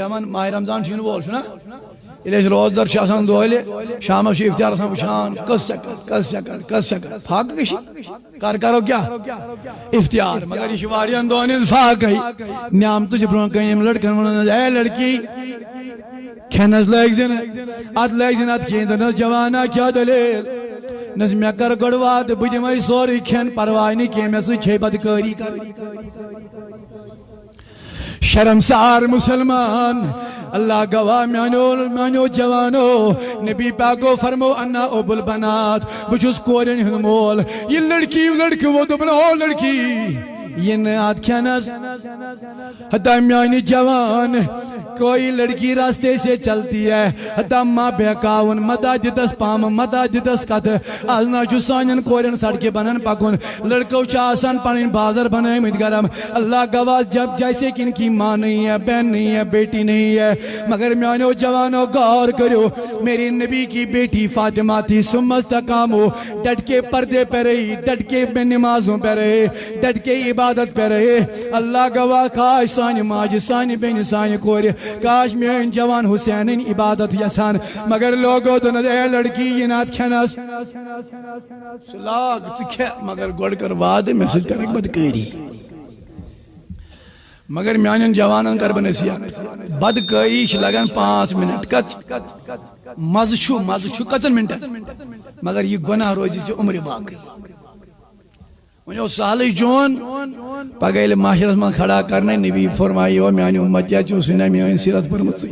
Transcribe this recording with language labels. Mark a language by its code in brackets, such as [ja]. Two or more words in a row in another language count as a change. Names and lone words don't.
[ks] بیٚہوان ماہِ رمضان چھُ یِنہٕ وول چھُنا ییٚلہِ أسۍ روزدر چھِ آسان دۄہلہِ شامس چھِ اِفتِیار آسان وٕچھان کٔژ چکر فاقہٕ کٔشی کر کرو کیٛاہ اِفتِیار مگر یہِ چھِ واریاہن دۄہن ہٕنٛز فاقے نعمتہٕ چھِ برٛونٛہہ کَنہِ یِم لڑکن ووٚنُن اے لڑکی کھٮ۪نس لٲگۍ زِ نہٕ اتھ لٲگۍ زِ نہٕ اتھ کِہیٖنۍ دوٚپنس جوانا کیٛاہ دٔلیٖل نس مےٚ کر گۄڈٕ وعدٕ بہٕ دِمے سورُے کھٮ۪ن پرواے نہٕ کینٛہہ مےٚ سۭتۍ چھے بدکٲری کرٕنۍ شرمسار مسلمان اللہ گواہ میانو جوانو نبی پاکو فرمو [ar] انا ابو البنات [ks] بہٕ چھُس کورٮ۪ن ہُنٛد مول یہِ لڑکی وہ دوٚپُن او لڑکی یہ نہٕ اتھ کھٮ۪نس ہتا میانہِ جوان [ur] کوئی لڑکی راستے سے چلتی [ks] ہے ہتا ماں بہکاوُن متا دِتس پامہٕ متا دِتس کتھٕ آز نہ چھُ سانٮ۪ن کورٮ۪ن سڑکہِ بنان پکُن لڑکو چھِ آسان پنٕنۍ بازر بنٲومٕتۍ گرم اللہ [ur] گواہ جب جیسے کہ ان کی ماں نہیں ہے بہن نہیں ہے بیٹی نہیں ہے مگر [ks] میانو جوانو [ur] غور کرو میری نبی کی بیٹی فاطمہ تھی [ar] ثم استقاموا [ur] ڈٹ کے پردے پہ رہی ڈٹ کے نمازوں پہ رہے ڈٹ کے عبادت پہ رہے اللہ گواہ [ks] کاش سانہِ ماجہِ سانہِ بیٚنہِ سانہِ کورِ کاش میٲنۍ جوان حسینٕنۍ عبادت یژھان مگر لوگو دوٚپنس اے لڑکی یہِ نہٕ اتھ کھٮ۪نس ژٕ لاگ ژٕ کھےٚ مگر گۄڈٕ کر وعدٕ مےٚ سۭتۍ کرکھ بدکٲری مگر میانٮ۪ن جوانن کر بہٕ نصیحت بدکٲری چھِ لگان 5 منٹ کٔژ مزٕ چھُ کٔژن منٹن مگر یہِ گۄناہ روزِ ژےٚ عمرِ باقٕے وۄنۍ اوس سہلٕے چون پگہہ ییٚلہِ معاشرس منٛز [ur] کھڑا کرنے [ks] نبی فرمایہِ او میانہِ اُمتیا ژےٚ اوسُے نا میٲنۍ سیرت پٔرمٕژٕے